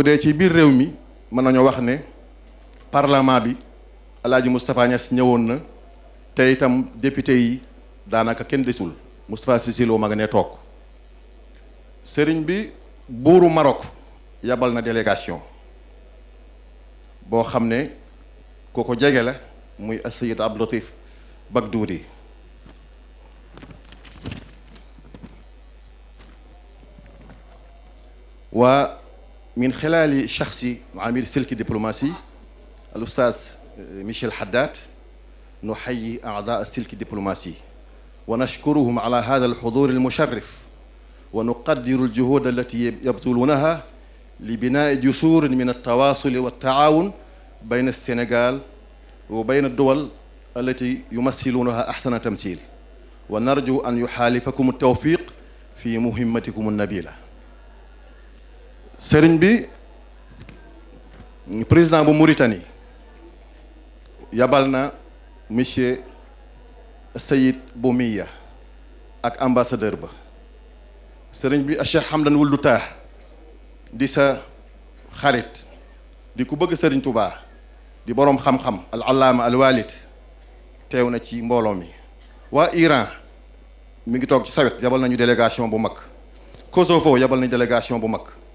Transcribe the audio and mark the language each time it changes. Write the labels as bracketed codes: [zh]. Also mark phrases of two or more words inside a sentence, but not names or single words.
[wo] dee ci biir réew mi mën nañoo wax ne parlement bi Alaaji Moustapha Niass ñëwoon na te itam député yi daanaka kenn desul Moustapha Cissé Lo ma nga ne toog sëriñ bi buuru Maroc yabal na délégation boo xam ne ku ko jege la muy Assayid Abdou Latif Bagdouri [ar] ومن خلال شخص عميد سلك الدبلوماسي الأستاذ ميشيل حداد نحيي أعضاء السلك الدبلوماسي ونشكرهم على هذا الحضور المشرف ونقدر الجهود التي يبذلونها لبناء جسور من التواصل والتعاون بين السنغال وبين الدول التي يمثلونها أحسن تمثيل ونرجو أن يحالفكم التوفيق في مهمتكم النبيلة [wo] sëriñ bi président bu Mauritanie yabal na monsieur Sayid Boumiya ak ambassadeur ba sëriñ bi Cheikh Hamdan Wuld Tah di sa xarit di ku bëgg sëriñ Touba di boroom xam-xam [ar] العلامة الوالد [wo] teew na ci mbooloo mi waa Iran mi ngi toog ci sawet yabal nañu délégation bu mag Kosovo yabal nañu délégation bu mag